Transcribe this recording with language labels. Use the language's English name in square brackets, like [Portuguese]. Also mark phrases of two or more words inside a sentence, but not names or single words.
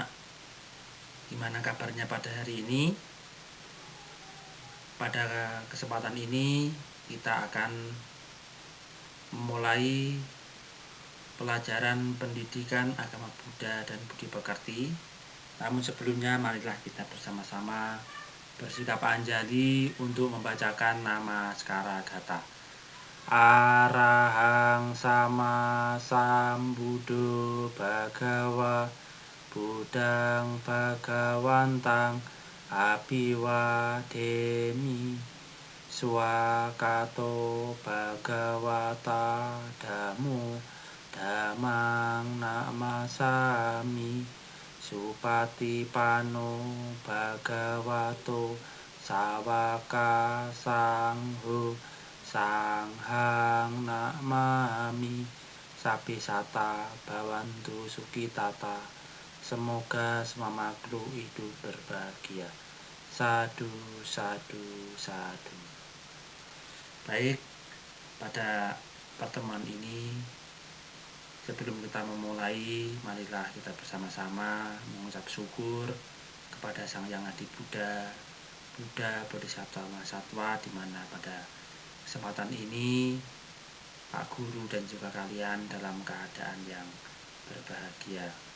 [Indonesian] Gimana kabarnya pada hari ini? Pada kesempatan ini kita akan memulai pelajaran pendidikan agama Buddha dan Budi Pekerti. Namun sebelumnya marilah kita bersama-sama bersikap anjali untuk membacakan nama Skara Gata. [Pali] Arahang sama sambuddho bhagawa Buddhang bhagawantang abiwademi swakato bhagawata dhammo dhammang namasami supatipanno bhagavato sawaka sangho sanghang namami sapisata bhavantu sukitata. [Indonesian] Semoga semua makhluk hidup berbahagia. [Pali] Sadu, sadu, sadu. [Indonesian] Baik, pada pertemuan ini sebelum kita memulai, marilah kita bersama-sama mengucap syukur kepada Sang Yang Adi Buddha, Buddha Bodhisattva Mahasatwa, di mana pada kesempatan ini Pak Guru dan juga kalian dalam keadaan yang berbahagia.